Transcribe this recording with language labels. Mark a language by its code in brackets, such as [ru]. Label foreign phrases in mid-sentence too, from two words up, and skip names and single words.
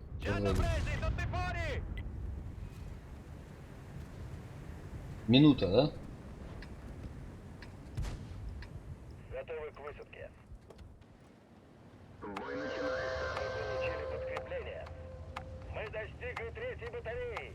[ru] говорит. [it] presi, tutti fuori! [ru] Минута, да? Готовы к высадке. Бой начинается. Мы получили подкрепление. Мы достигли 3-й батареи.